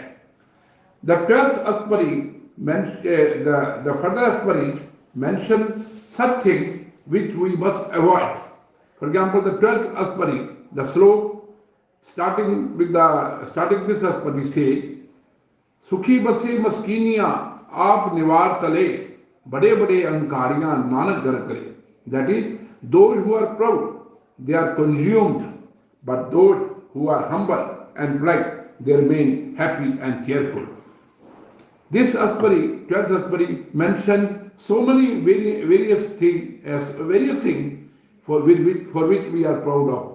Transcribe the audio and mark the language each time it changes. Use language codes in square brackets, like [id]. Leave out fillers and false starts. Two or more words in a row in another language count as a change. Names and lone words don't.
[en] The 12th Aspari, the further Aspari mentions such things which we must avoid. For example, the 12th Aspari, the slope, starting this Aspari say, [pa] ਸੁਖੀ ਬਸੈ ਮਸਕੀਨੀਆ ਆਪੁ ਨਿਵਾਰਿ ਤਲੇ, ਬਡੇ ਬਡੇ ਅਹੰਕਾਰੀਆ ਨਾਨਕ ਗਰਬਿ ਗਲੇ. [en] That is, those who are proud, they are consumed, but those who are humble and polite, they remain happy and cheerful. This Aspari, 12th Aspari, mentioned so many various things for which we are proud of.